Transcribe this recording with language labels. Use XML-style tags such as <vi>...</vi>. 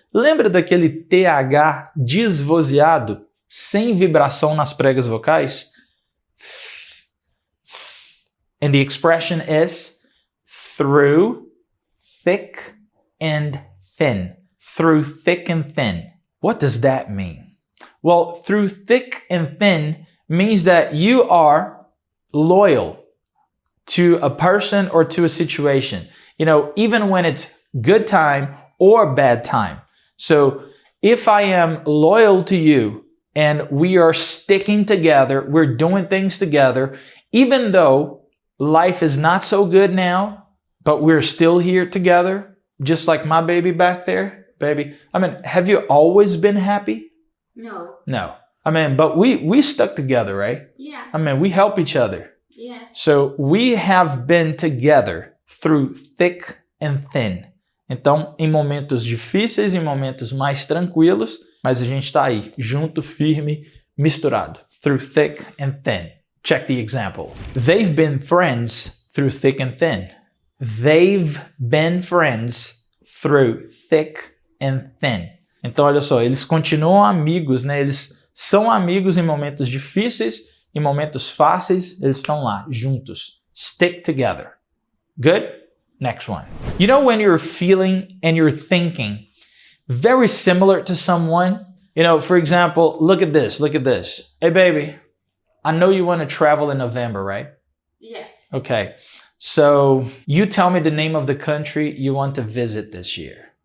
<pt>Lembra daquele TH desvozeado, sem vibração nas pregas vocais?</pt> <en>And the expression is through thick and thin. Through thick and thin. What does that mean? Well, through thick and thin means that you are loyal to a person or to a situation, you know, even when it's good time or bad time. So if I am loyal to you and we are sticking together, we're doing things together, even though life is not so good now, but we're still here together, just like my baby back there, baby. I mean, have you always been happy? No. No. I mean, but we stuck together, right? Yeah. I mean, we help each other. Yes. So we have been together through thick and thin.</en> <pt>Então, em momentos difíceis, em momentos mais tranquilos, mas a gente está aí, junto, firme, misturado.</pt> <en>Through thick and thin. Check the example. They've been friends through thick and thin. They've been friends through thick and thin.</en> <pt>Então, olha só, eles continuam amigos, né? Eles são amigos em momentos difíceis, em momentos fáceis, eles estão lá, juntos.</pt> <en>Stick together. Good? Next one. You know when you're feeling and you're thinking very similar to someone? You know, for example, look at this, look at this. Hey, baby, I know you want to travel in November, right? Yes. Okay. So you tell me the name of the country you want to visit this year.</en>